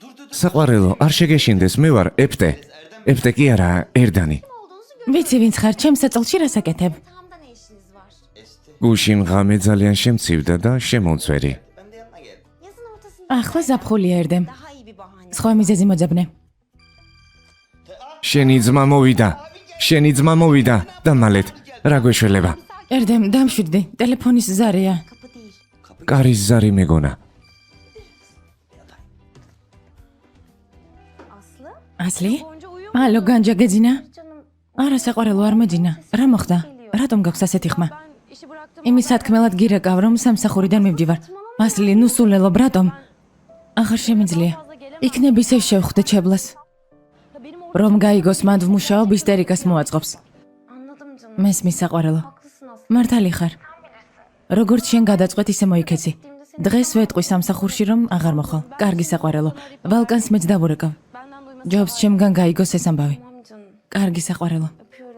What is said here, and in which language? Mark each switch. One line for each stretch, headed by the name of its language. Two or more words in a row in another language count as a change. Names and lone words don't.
Georgian: საყვარელო, არ შეგეშინდეს, მე ვარ ეფტე. ეფტე კი არა, ერდანი. ვიცი ვინც ხარ, ჩემს საწოლში რას აკეთებ?
Turkish: Tamda ne işiniz var?
Georgian: გუშინ ღამე ძალიან შემცივდა და შემოწვერი.
Turkish: Yazın ortasında
Georgian: ახლა ზაფხულია ერდემ.
Turkish: daha iyi bir bahane.
Georgian: სხვა მიზეზი მოძებნე. შენი ძმა მოვიდა და მალეთ რა გვეშველება? ერდემ, დამშვიდდი. ტელეფონის ზარეა.
Turkish: Kapı değil.
Georgian: კარის ზარი მეგონა.
Turkish: Aslı?
Georgian: ასლი?
Turkish: Bonca uyuyor
Georgian: ალო, განჯა გეძინა?
Turkish: canım.
Georgian: არა, საყვარელო არ მეძინა. რა მოხდა? რატომ გაქვს ასეთი ხმა?
Turkish: Ben işi bıraktım.
Georgian: იმის სათქმელად გირეკავ, რომ სამსახურიდან მივდივარ. ასლი, ნუ სულელობ, რატომ? აღარ შემიძლია. იქნებ ისევ შევხვდე ჩებლას.
Turkish: Ya benim orada
Georgian: რომ გაიგოს მანდ ვმუშაობ, ისტერიკას მოაწყობს.
Turkish: anladım canım.
Georgian: მესმის საყვარელო.
Turkish: Haklısın Aslı.
Georgian: მართალი ხარ. როგორც შენ გადაწყვეტ, ისე მოიქეცი. დღეს ვეტყვი სამსახურში, რომ აღარ მოხვალ. კარგი საყვარელო. ვალკანს მეც დავურეკავ.
Turkish: Benden duyması
Georgian: ჯობს ჩემგან გაიგოს ეს ამბავი.
Turkish: tamam canım.
Georgian: კარგი საყვარელო.
Turkish: Öpüyorum.